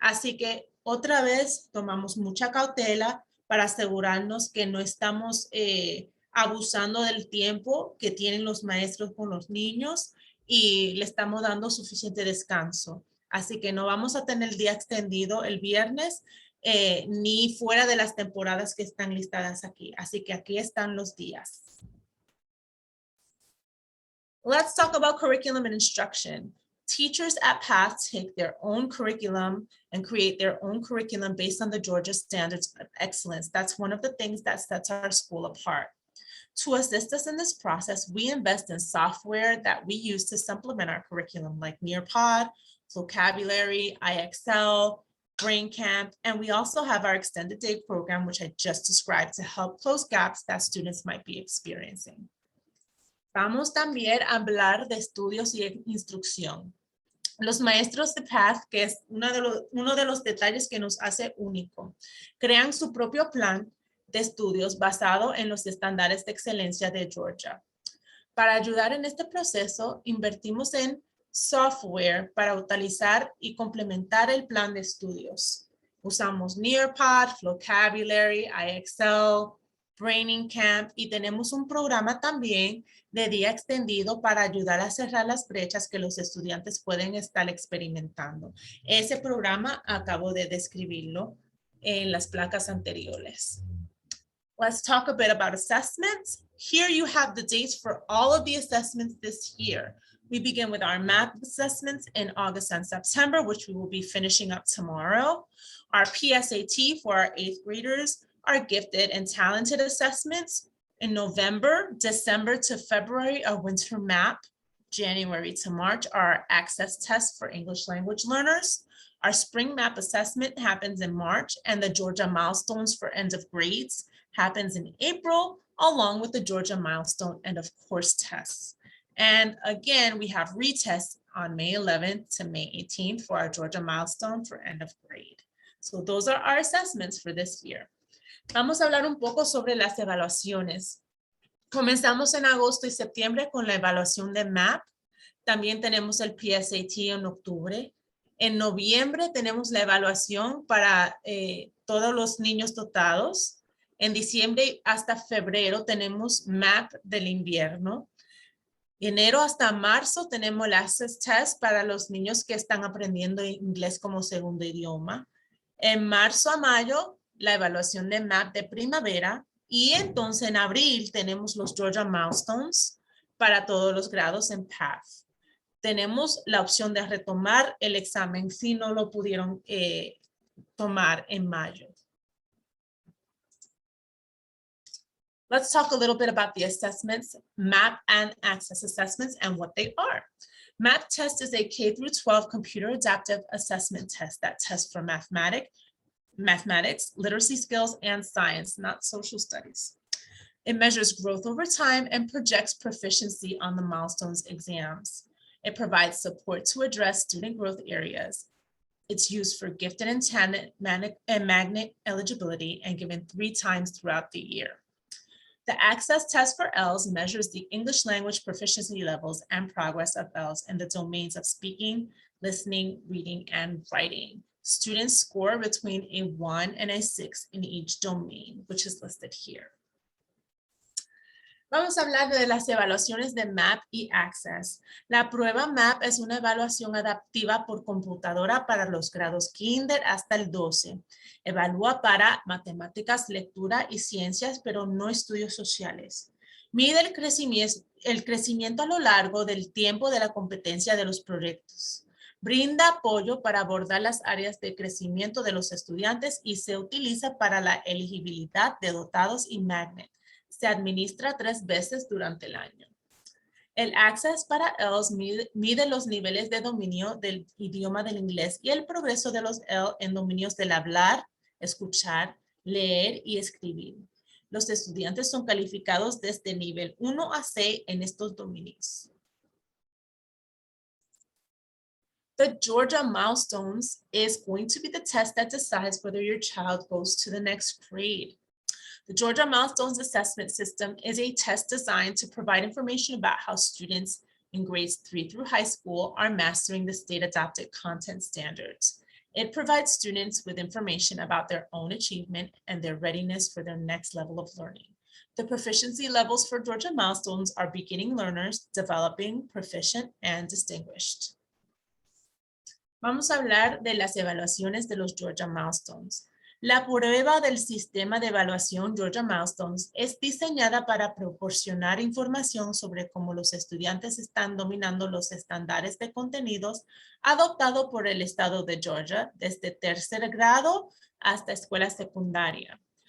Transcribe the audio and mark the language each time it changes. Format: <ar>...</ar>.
<es>Así que otra vez tomamos mucha cautela para asegurarnos que no estamos abusando del tiempo que tienen los maestros con los niños y le estamos dando suficiente descanso. Así que no vamos a tener el día extendido el viernes ni fuera de las temporadas que están listadas aquí. Así que aquí están los días.</es> <en>Let's talk about curriculum and instruction. Teachers at PATH take their own curriculum and create their own curriculum based on the Georgia Standards of Excellence. That's one of the things that sets our school apart. To assist us in this process, we invest in software that we use to supplement our curriculum, like Nearpod, Vocabulary, IXL, Brain Camp, and we also have our extended day program, which I just described, to help close gaps that students might be experiencing.</en> <es>Vamos también a hablar de estudios y instrucción. Los maestros de PATH, que es uno de los detalles que nos hace único, crean su propio plan de estudios basado en los estándares de excelencia de Georgia. Para ayudar en este proceso, invertimos en software para utilizar y complementar el plan de estudios. Usamos Nearpod, Vocabulary, IXL, Brain Camp y tenemos un programa también de día extendido para ayudar a cerrar las brechas que los estudiantes pueden estar experimentando. Ese programa acabo de describirlo en las placas anteriores.</es> <en>Let's talk a bit about assessments. Here you have the dates for all of the assessments this year. We begin with our math assessments in August and September, which we will be finishing up tomorrow. Our PSAT for our 8th graders, our gifted and talented assessments in November, December to February, our winter map, January to March, our access test for English language learners. Our spring map assessment happens in March, and the Georgia Milestones for end of grades happens in April, along with the Georgia Milestone end of course tests. And again, we have retests on May 11th to May 18th for our Georgia Milestone for end of grade. So those are our assessments for this year.</en> <es>Vamos a hablar un poco sobre las evaluaciones. Comenzamos en agosto y septiembre con la evaluación de MAP. También tenemos el PSAT en octubre. En noviembre tenemos la evaluación para todos los niños dotados. En diciembre hasta febrero tenemos MAP del invierno. Enero hasta marzo tenemos el Access Test para los niños que están aprendiendo inglés como segundo idioma. En marzo a mayo, la evaluación de MAP de primavera. Y entonces en abril tenemos los Georgia Milestones para todos los grados en PATH. Tenemos la opción de retomar el examen si no lo pudieron tomar en mayo.</es> <en>Let's talk a little bit about the assessments, MAP and Access assessments, and what they are. MAP test is a K through 12 computer adaptive assessment test that tests for mathematics, literacy skills, and science, not social studies. It measures growth over time and projects proficiency on the Milestones exams. It provides support to address student growth areas. It's used for gifted and magnet eligibility and given 3 times throughout the year. The Access Test for ELS measures the English language proficiency levels and progress of ELS in the domains of speaking, listening, reading, and writing. Students score between a 1 and a 6 in each domain, which is listed here.</en> <es>Vamos a hablar de las evaluaciones de MAP y Access. La prueba MAP es una evaluación adaptiva por computadora para los grados kinder hasta el 12. Evalúa para matemáticas, lectura y ciencias, pero no estudios sociales. Mide el crecimiento a lo largo del tiempo de la competencia de los proyectos. Brinda apoyo para abordar las áreas de crecimiento de los estudiantes y se utiliza para la elegibilidad de dotados y magnet. Se administra 3 veces durante el año. El Access para ELS mide los niveles de dominio del idioma del inglés y el progreso de los EL en dominios del hablar, escuchar, leer y escribir. Los estudiantes son calificados desde nivel 1 a 6 en estos dominios.</es> <en>The Georgia Milestones is going to be the test that decides whether your child goes to the next grade. The Georgia Milestones Assessment System is a test designed to provide information about how students in grades 3 through high school are mastering the state-adopted content standards. It provides students with information about their own achievement and their readiness for their next level of learning. The proficiency levels for Georgia Milestones are beginning learners, developing, proficient, and distinguished.</en> <es>Vamos a hablar de las evaluaciones de los Georgia Milestones. La prueba del sistema de evaluación Georgia Milestones es diseñada para proporcionar información sobre cómo los estudiantes están dominando los estándares de contenidos adoptados por el estado de Georgia desde tercer grado hasta escuela secundaria.</es>